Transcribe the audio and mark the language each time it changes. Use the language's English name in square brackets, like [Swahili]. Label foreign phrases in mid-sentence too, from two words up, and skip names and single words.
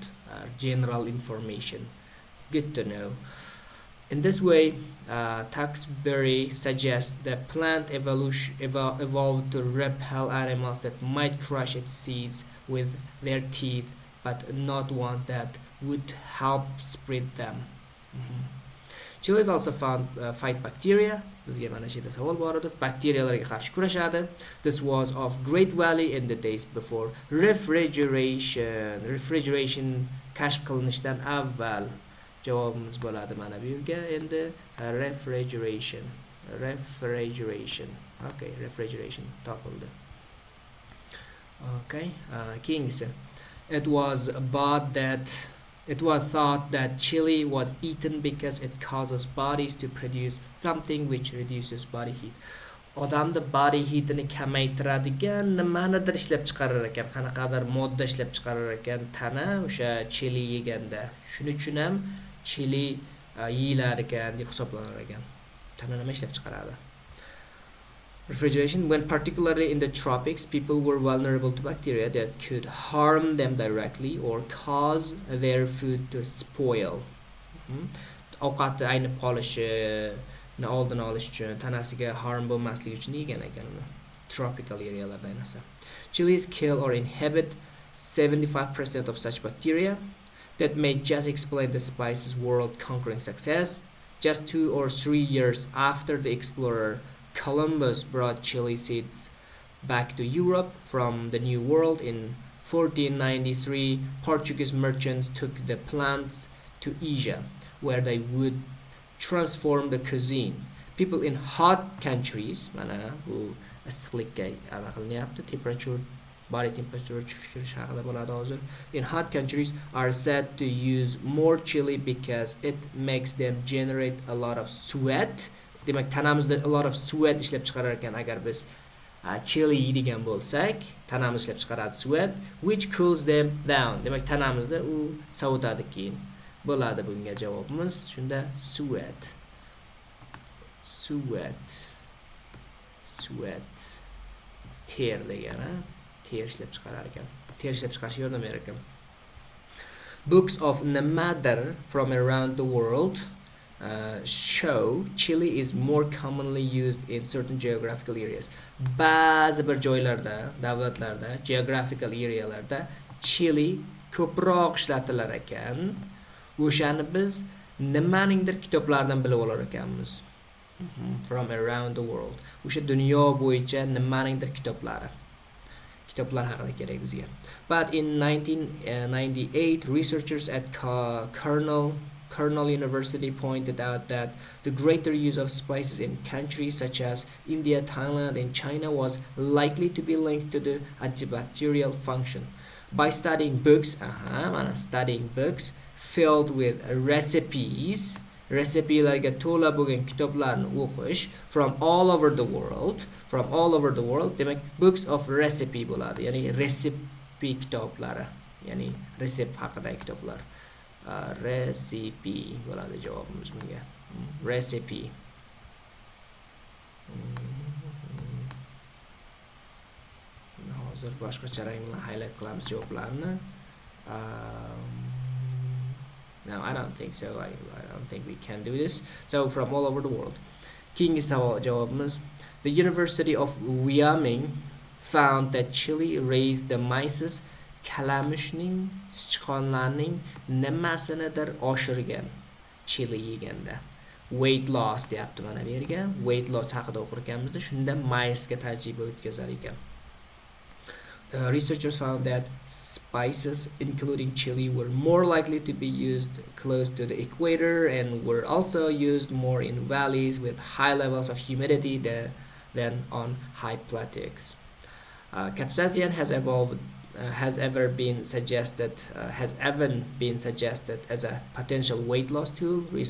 [English] General information. Good to know. In this way, Tuxbury suggests that plant evolution evolved to repel animals that might crush its seeds with their teeth, but not ones that would help spread them. Chili is also found fight bacteria. [Uzbek] Bizga mana shu yerda savol bor edi. Bakteriyalarga qarshi kurashadi. [English] This was of great value in the days before refrigeration. [Uzbek] Refrigeration kashf qilinishidan avval. Javobimiz bo'ladi mana bu yerga endi refrigeration. Okay, refrigeration topildi. Okay, keyingisi. [English] It was thought that chili was eaten because it causes bodies to produce something which reduces body heat. [Uzbek] Odamni [English] body heatini [Uzbek] kamaytiradigan nimanidir ishlab chiqarar ekan, qanaqadir modda ishlab chiqarar ekan tana o'sha chili yeganda. Shuning uchun ham chili yeyilar ekan deb hisoblanar ekan. Tana nima ishlab chiqaradi? [English] Refrigeration, when particularly in the tropics, people were vulnerable to bacteria that could harm them directly or cause their food to spoil. [Uzbek] Ovqatni aynib qolishini oldini olish uchun, tanasiga harm bo'lmasligi uchun yegan ekan uni. [English] Tropical arealarda [Uzbek] ayniqsa. [English] Chilies kill or inhibit 75% of such bacteria. That may just explain the spices world conquering success. Just 2 or 3 years after the explorer Columbus brought chili seeds back to Europe from the New World in 1493. Portuguese merchants took the plants to Asia, where they would transform the cuisine. People in hot countries, [Uzbek] mana bu issiqlikka aniqlanyapti, [English] temperature, body temperature [Uzbek] tushirish haqida bo'ladi hozir. [English] In hot countries are said to use more chili because it makes them generate a lot of sweat. [Uzbek] Demak, tanamizda [English] a lot of sweat [Uzbek] ishlab chiqarar ekan agar biz chili yeydigan bo'lsak, tanamiz ishlab chiqaradi [English] sweat, which cools them down. [Uzbek] Demak, tanamizda u sovutadi keyin. Bo'ladi bunga javobimiz. Shunda sweat. Ter degani, ter ishlab chiqarar ekan. Ter ishlab chiqarishga yordam berar ekan. [English] Books of nimadir from around the world show chili is more commonly used in certain geographical areas. [Uzbek] Ba'zi bir joylarda, davlatlarda, [English] geographical arealarda [Uzbek] chili ko'proq ishlatilar ekan. O'shani biz nimaningdir kitoblaridan bilib olar ekanmiz. [English] From around the world. [Uzbek] O'sha dunyo bo'yicha nimaningdir kitoblari. Kitoblar haqida kerak bizga. [English] But in 1998, researchers at Cornell University pointed out that the greater use of spices in countries such as India, Thailand, and China was likely to be linked to the antibacterial function. By studying books filled with recipes, [Uzbek] recipelarga to'la bo'lgan kitoblarni o'qish [English] from all over the world, [Uzbek] demak [English] books of recipe [Uzbek] bo'ladi, ya'ni recipe kitoblari, ya'ni resept haqidagi kitoblar. Recipe bo'ladi javobimiz bunga. Recipe. Hozir boshqacha rang bilan highlight qilamiz javoblarni. [English] No, I don't think so. I don't think we can do this. So from all over the world. [Uzbek] Keyingi savol javobimiz. [English] The University of Wyoming found that chili raised the mice's [Uzbek] kalamushning, sichqonlarning nimasinidir oshirgan chili yeganda. [English] Weight loss [Uzbek] deyapti mana bu yerga. [English] Weight loss [Uzbek] haqida o'qir ekanmizda, shunda maysga tajriba o'tkazar ekan. [English] Researchers found that spices, including chili, were more likely to be used close to the equator and were also used more in valleys with high levels of humidity. The than on hypothalamic. Capsaicin has ever been suggested as a potential weight loss tool.